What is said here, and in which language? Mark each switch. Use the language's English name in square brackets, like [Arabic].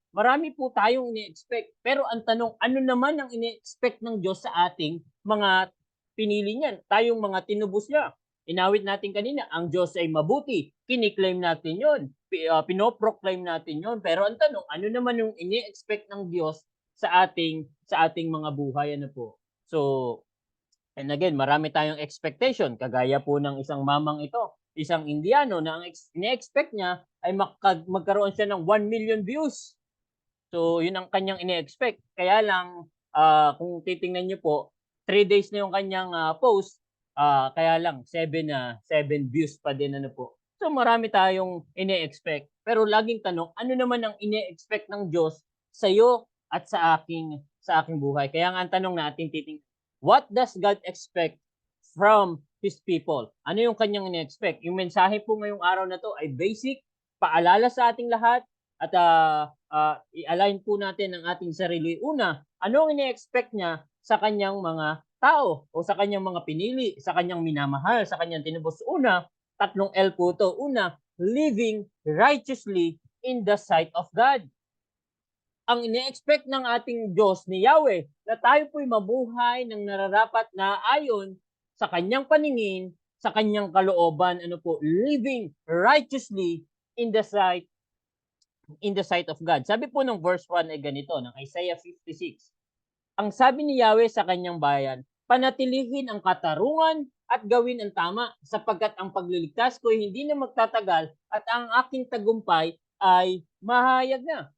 [Filipino] Marami po tayong ine-expect. Pero ang tanong, ano naman ang ine-expect ng Diyos sa ating mga pinili niyan? Tayong mga tinubos niya. Inawit natin kanina, ang Diyos ay mabuti. Kiniklaim natin yon, pinoproclaim natin yon. Pero ang tanong, ano naman yung ine-expect ng Diyos sa ating mga buhay, ano po? So, and again, marami tayong expectation. Kagaya po ng isang mamang ito, isang Indiano na ang ine-expect niya ay magkaroon siya ng 1 million views. So, yun ang kanyang ine-expect. Kaya lang, kung titingnan niyo po, 3 days na yung kanyang post, kaya lang 7 views pa din, ano po. So, marami tayong ine-expect. Pero laging tanong, ano naman ang ine-expect ng Diyos sa iyo at sa aking buhay? Kaya nga ang tanong natin titingnan, [English] what does God expect from His people? [Filipino] Ano yung kanyang ine-expect? Yung mensahe po ngayong araw na to ay basic, paalala sa ating lahat, at i-align po natin ang ating sarili. Una, ano ang ine-expect niya sa kanyang mga tao o sa kanyang mga pinili, sa kanyang minamahal, sa kanyang tinubos? Una, 3 L po ito. [English] Una, living righteously in the sight of God. [Filipino] Ang ine-expect ng ating Diyos ni Yahweh na tayo po'y mabuhay ng nararapat na ayon sa kanyang paningin, sa kanyang kalooban, ano po, [English] living righteously in the sight of God. [Filipino] Sabi po ng verse 1 ay ganito, ng Isaiah 56. Ang sabi ni Yahweh sa kanyang bayan, panatilihin ang katarungan at gawin ang tama, sapagkat ang pagliligtas ko ay hindi na magtatagal at ang aking tagumpay ay mahayag na.